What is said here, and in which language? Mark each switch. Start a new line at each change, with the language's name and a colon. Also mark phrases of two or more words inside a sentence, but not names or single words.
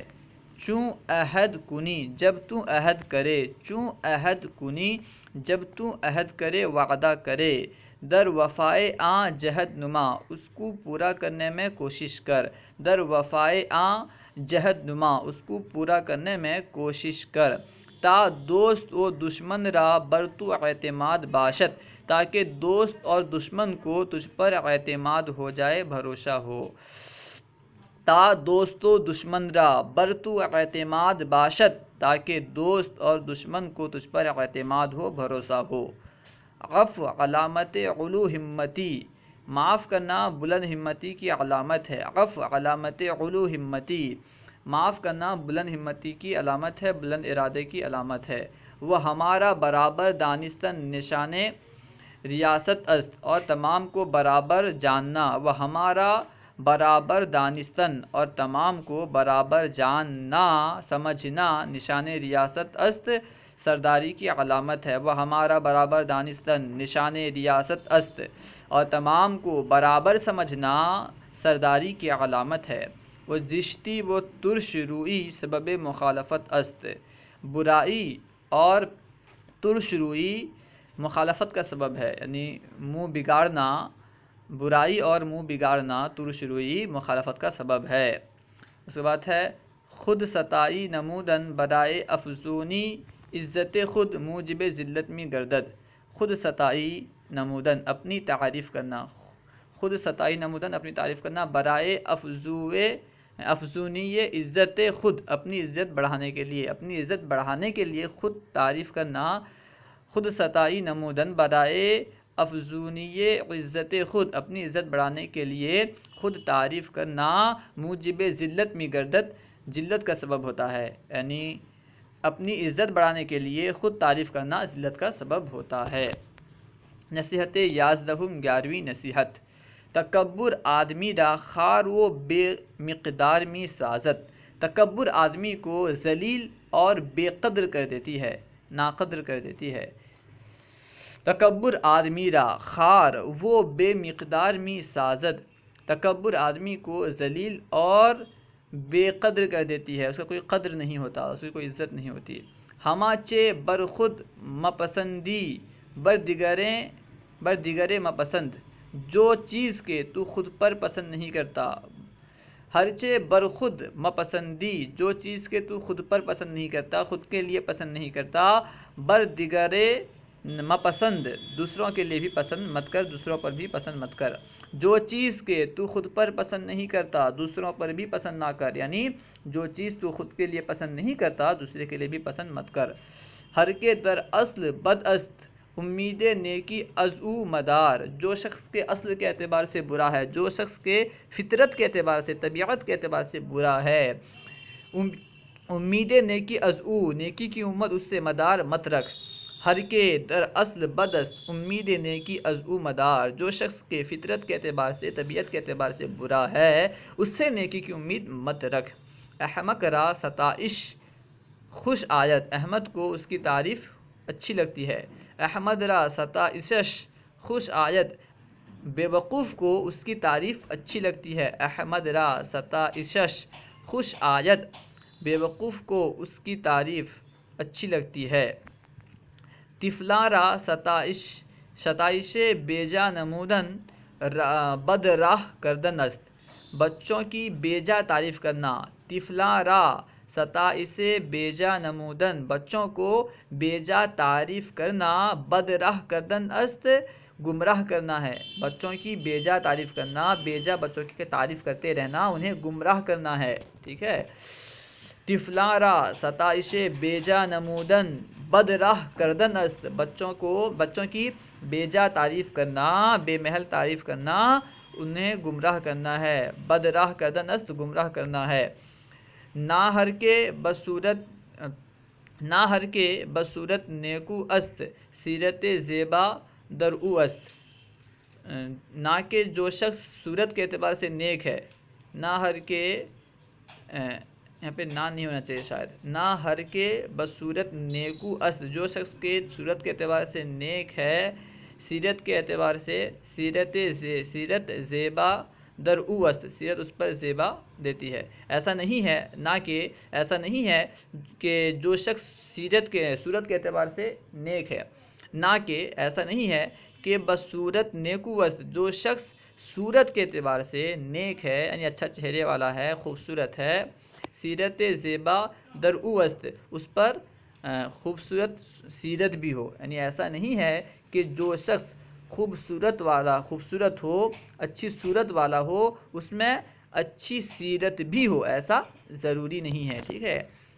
Persian: چوں عہد کنی
Urdu: جب تو عہد کرے،
Persian: چوں عہد کنی
Urdu: جب تو عہد کرے، وعدہ کرے۔
Persian: در وفائے آں جہد نما،
Urdu: اس کو پورا کرنے میں کوشش کر۔
Persian: در وفائے آں جہد نما،
Urdu: اس کو پورا کرنے میں کوشش کر۔
Persian: تا دوست و دشمن را بر تو اعتماد باشد،
Urdu: تاکہ دوست اور دشمن کو تجھ پر اعتماد ہو جائے، بھروسہ ہو۔
Persian: تا دوست و دشمن را بر تو اعتماد باشد،
Urdu: تاکہ دوست اور دشمن کو تجھ پر اعتماد ہو، بھروسہ ہو۔
Persian: عفو علامت علو ہمتی،
Urdu: معاف کرنا بلند ہمتی کی علامت ہے۔
Persian: عفو علامت علو ہمتی،
Urdu: معاف کرنا بلند ہمتی کی علامت ہے، بلند ارادے کی علامت ہے۔
Persian: وہ ہمارا برابر دانستن نشان ریاست است،
Urdu: اور تمام کو برابر جاننا۔
Persian: وہ ہمارا برابر دانستن،
Urdu: اور تمام کو برابر جاننا، سمجھنا
Persian: نشان ریاست است،
Urdu: سرداری کی علامت ہے۔
Persian: وہ ہمارا برابر دانستن نشان ریاست است،
Urdu: اور تمام کو برابر سمجھنا سرداری کی علامت ہے۔
Persian: وہ زشتی و ترش روئی سبب مخالفت است،
Urdu: برائی اور ترش روئی مخالفت کا سبب ہے، یعنی منہ بگاڑنا، برائی اور منہ بگاڑنا، ترش روئی مخالفت کا سبب ہے۔ اس کے بعد ہے
Persian: خود ستائی نمودن برائے افزونی عزت خود موجب ذلت می گردد۔ خود ستائی نمودن
Urdu: اپنی تعریف کرنا،
Persian: خود ستائی نمودن
Urdu: اپنی تعریف کرنا،
Persian: برائے افزونی عزت خود
Urdu: اپنی عزت بڑھانے کے لیے، اپنی عزت بڑھانے کے لیے خود تعریف کرنا۔
Persian: خود ستائی نمودن برائے افزونی عزت خود
Urdu: اپنی عزت بڑھانے کے لیے خود تعریف کرنا،
Persian: موجب ذلت می گردد
Urdu: ذلت کا سبب ہوتا ہے، یعنی اپنی عزت بڑھانے کے لیے خود تعریف کرنا ذلت کا سبب ہوتا ہے۔ نصیحت 11، 11ویں نصیحت۔
Persian: تکبر آدمی را خار و بے مقدار می سازد۔
Urdu: تکبر آدمی کو ذلیل اور بے قدر کر دیتی ہے، ناقدر کر دیتی ہے۔
Persian: تکبر آدمی را خار و بے مقدار می سازد،
Urdu: تکبر آدمی کو ذلیل اور بے قدر کر دیتی ہے، اس کا کوئی قدر نہیں ہوتا، اس کی کوئی عزت نہیں ہوتی۔
Persian: ہما چے بر خود مپسندی بر دیگرے مپسند،
Urdu: جو چیز کے تو خود پر پسند نہیں کرتا۔
Persian: ہرچے بر خود مپسندی،
Urdu: جو چیز کے تو خود پر پسند نہیں کرتا، خود کے لیے پسند نہیں کرتا،
Persian: بر دیگرے پسند
Urdu: دوسروں کے لیے بھی پسند مت کر، دوسروں پر بھی پسند مت کر۔ جو چیز کے تو خود پر پسند نہیں کرتا دوسروں پر بھی پسند نہ کر، یعنی جو چیز تو خود کے لیے پسند نہیں کرتا دوسرے کے لیے بھی پسند مت کر۔
Persian: ہر کے در اصل بد است امید نیکی از او مدار،
Urdu: جو شخص کے اصل کے اعتبار سے برا ہے، جو شخص کے فطرت کے اعتبار سے، طبیعت کے اعتبار سے برا ہے،
Persian: امید نیکی از او،
Urdu: نیکی کی امت اس سے مدار مت رکھ۔
Persian: ہر کے در اصل بد است امید نیکی از او مدار،
Urdu: جو شخص کے فطرت کے اعتبار سے، طبیعت کے اعتبار سے برا ہے، اس سے نیکی کی امید مت رکھ۔
Persian: احمق را ستائش خوش آیت،
Urdu: احمد کو اس کی تعریف اچھی لگتی ہے۔
Persian: احمد را ستائشش خوش آیت،
Urdu: بے وقوف کو اس کی تعریف اچھی لگتی ہے۔
Persian: احمد را ستائشش خوش آیت،
Urdu: بے وقوف کو اس کی تعریف اچھی لگتی ہے۔
Persian: طفلاں را ستائش بیجا نمودن بد راہ کردن است،
Urdu: بچوں کی بیجا تعریف کرنا۔
Persian: طفلاں را ستائش بیجا نمودن،
Urdu: بچوں کو بیجا تعریف کرنا،
Persian: بد راہ کردن است،
Urdu: گمراہ کرنا ہے۔ بچوں کی بیجا تعریف کرنا، بیجا بچوں کی تعریف کرتے رہنا، انہیں گمراہ کرنا ہے، ٹھیک ہے۔
Persian: طفلاں را ستائش بیجا نمودن بد راہ کردن است،
Urdu: بچوں کی بیجا تعریف کرنا، بے محل تعریف کرنا، انہیں گمراہ کرنا ہے۔
Persian: بد راہ کردن است،
Urdu: گمراہ کرنا ہے۔
Persian: نہ ہر کے بصورت نیکو است سیرت زیبا در او است،
Urdu: نہ کہ جو شخص صورت کے اعتبار سے نیک ہے،
Persian: نہ ہر کے،
Urdu: یہاں پہ نہ نہیں ہونا چاہیے شاید،
Persian: نہ ہر کے بصورت نیکو است،
Urdu: جو شخص کے صورت کے اعتبار سے نیک ہے، سیرت کے اعتبار سے،
Persian: سیرت زیبا در او است،
Urdu: سیرت اس پر زیبا دیتی ہے۔ ایسا نہیں ہے، نہ کہ ایسا نہیں ہے کہ جو شخص صورت کے اعتبار سے نیک ہے، نہ کہ ایسا نہیں ہے کہ
Persian: بصورت نیکو است،
Urdu: جو شخص صورت کے اعتبار سے نیک ہے، یعنی اچھا چہرے والا ہے، خوبصورت ہے،
Persian: سیرت زیبا در او است،
Urdu: اس پر خوبصورت سیرت بھی ہو، یعنی ایسا نہیں ہے کہ جو شخص خوبصورت ہو، اچھی صورت والا ہو، اس میں اچھی سیرت بھی ہو، ایسا ضروری نہیں ہے، ٹھیک ہے۔